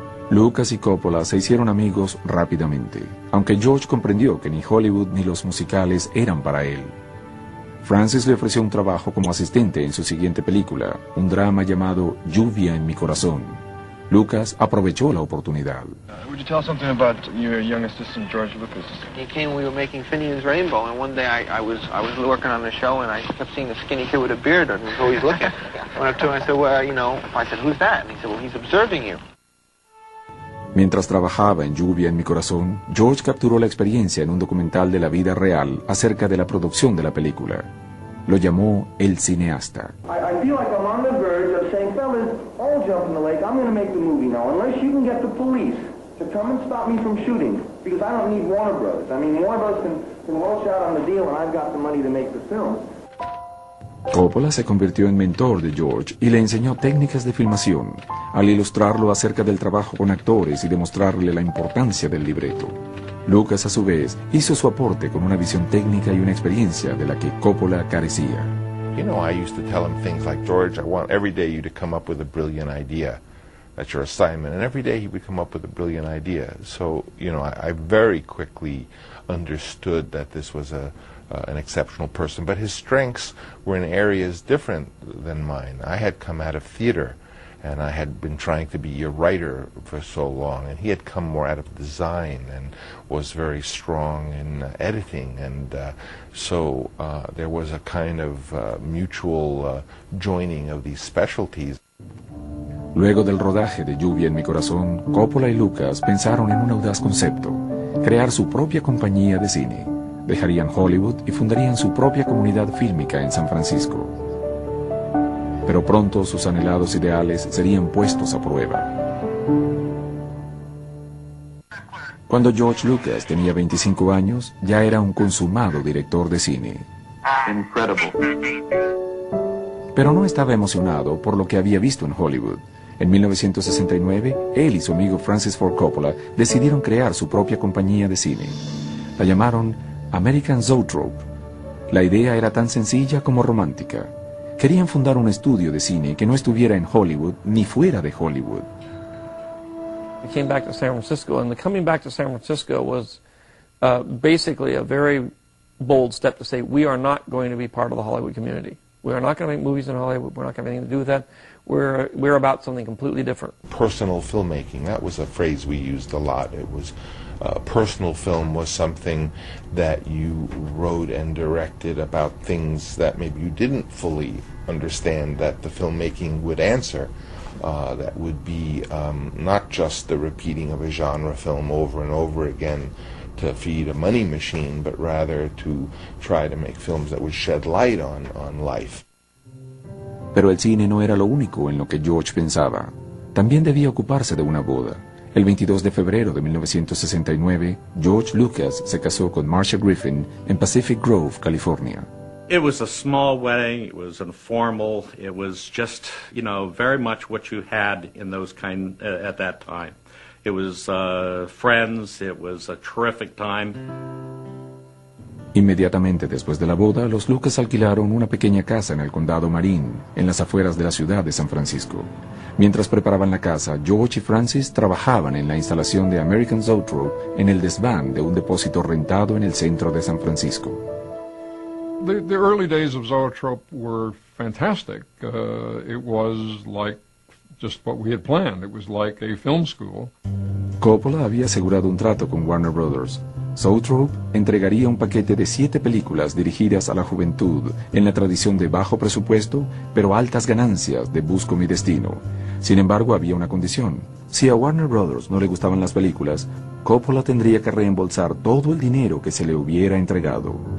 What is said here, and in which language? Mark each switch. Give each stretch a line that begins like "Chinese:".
Spanish: Lucas y Coppola se hicieron amigos rápidamente, aunque George comprendió que ni Hollywood ni los musicales eran para él. Francis le ofreció un trabajo como asistente en su siguiente película, un drama llamado Lluvia en mi corazón. Lucas aprovechó la oportunidad.
English: Would you tell something about your young assistant, George Lucas? He came, we were making Finian's Rainbow, and one day I was working on the show, and I kept seeing the skinny kid with a beard, and he's always looking. I went up to him and I said, I said, who's that? And he said, well, he's observing you.
Spanish: Mientras trabajaba en Lluvia en mi corazón, George capturó la experiencia en un documental de la vida real acerca de la producción de la película. Lo llamó el cineasta.
English: I feel like I'm on the verge of saying, fellas, all jump in the lake, I'm going to make the movie now, unless you can get the police to come and stop me from shooting, because I don't need Warner Brothers. I mean, Warner Brothers can walsh out on the deal, and I've got the money to make the film.
Spanish: Coppola se convirtió en mentor de George y le enseñó técnicas de filmación, al ilustrarlo acerca del trabajo con actores y demostrarle la importancia del libreto. Lucas, a su vez, hizo su aporte con una visión técnica y una experiencia de la que Coppola carecía.
English: You know, I used to tell him things like, George, I want every day you to come up with a brilliant idea. That's your assignment. And every day he would come up with a brilliant idea. So, you know, I very quickly understood that this was an exceptional person, but his strengths were in areas different than mine. I had come out of theater, and I had been trying to be a writer for so long, and he had come more out of design and was very strong in editing, and there was a kind of mutual joining of these specialties.
Spanish: Luego del rodaje de Lluvia en mi corazón, Coppola y Lucas pensaron en un audaz concepto: crear su propia compañía de cine. Dejarían Hollywood y fundarían su propia comunidad fílmica en San Francisco. Pero pronto sus anhelados ideales serían puestos a prueba. Cuando George Lucas tenía 25 años, ya era un consumado director de cine.
English: Incredible.
Spanish: Pero no estaba emocionado por lo que había visto en Hollywood. En 1969, él y su amigo Francis Ford Coppola decidieron crear su propia compañía de cine. La llamaron American Zoetrope. La idea era tan sencilla como romántica. Querían fundar un estudio de cine que no estuviera en Hollywood ni fuera de Hollywood.
English: I came back to San Francisco, and the coming back to San Francisco was basically a very bold step to say, we are not going to be part of the Hollywood community. We are not going to make movies in Hollywood. We're not going to have anything to do with that. We're about something completely different. Personal filmmaking, that was a phrase we used a lot. It was personal film was something that you wrote and directed about things that maybe you didn't fully understand that the filmmaking would answer. That would be not just the repeating of a genre film over and over again to feed a money machine, but rather to try to make films that would shed light on life.
Spanish: Pero el cine no era lo único en lo que George pensaba. También debía ocuparse de una boda. El 22 de febrero de 1969, George Lucas se casó con Marcia Griffin en Pacific Grove, California.
English: It was a small wedding, it was informal, it was just, you know, very much what you had in those kind at that time. It was friends, it was a terrific time.
Spanish: Inmediatamente después de la boda, los Lucas alquilaron una pequeña casa en el condado Marin, en las afueras de la ciudad de San Francisco. Mientras preparaban la casa, George y Francis trabajaban en la instalación de American Zotro en el desván de un depósito rentado en el centro de San Francisco.
English: The early days of Zoetrope were fantastic. It was like just what we had planned. It was like a film school.
Spanish: Coppola había asegurado un trato con Warner Brothers. Zoetrope entregaría un paquete de 7 películas dirigidas a la juventud en la tradición de bajo presupuesto, pero altas ganancias de Busco mi destino. Sin embargo, había una condición. Si a Warner Brothers no le gustaban las películas, Coppola tendría que reembolsar todo el dinero que se le hubiera entregado.